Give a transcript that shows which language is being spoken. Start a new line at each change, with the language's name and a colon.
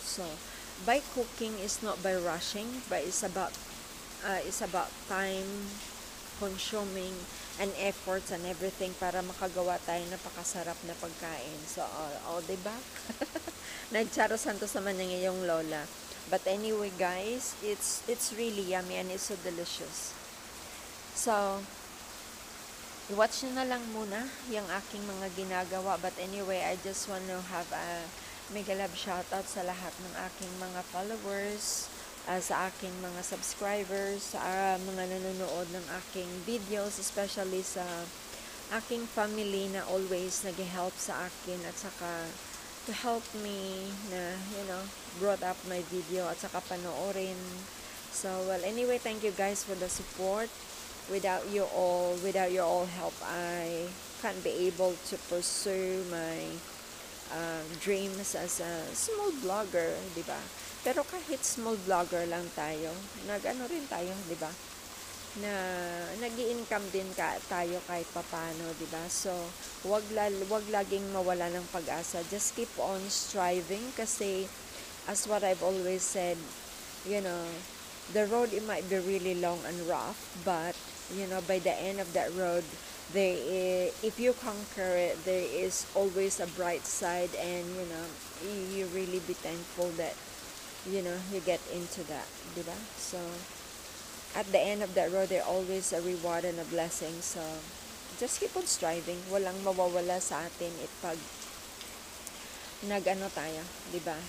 English: So, by cooking is not by rushing, but it's about time consuming and efforts and everything
Filipino: para makagawa tayo ng napakasarap na pagkain. So, diba? Nagcharo santos naman ng iyong lola.
English: But anyway, guys, it's really yummy and it's so delicious.
Filipino: So, i-watch nyo na lang muna yung aking mga ginagawa.
English: But anyway, I just want to have a mega love shoutout
Filipino: sa lahat ng aking mga followers, sa aking mga subscribers, sa mga nanonood ng aking videos,
English: especially
Filipino: sa aking family na always nag-help sa akin
English: at saka to help me na, brought up my video at saka panoorin. So, well, anyway, thank you guys for the support. Without your all help, I can't be able to pursue my dreams as a small vlogger, di ba?
Filipino: Pero kahit small vlogger lang tayo, rin tayo, di ba? Na nag-i-income din tayo kahit papano, di ba? So, wag laging mawala ng pag-asa.
English: Just keep on striving kasi as what I've always said, the road, it might be really long and rough, but by the end of that road, if you conquer it, there is always a bright side, and you really be thankful that you get into that, diba? So at the end of that road, there always a reward and a blessing. So just keep on striving.
Filipino: Walang mawawala sa atin pag tayo, diba?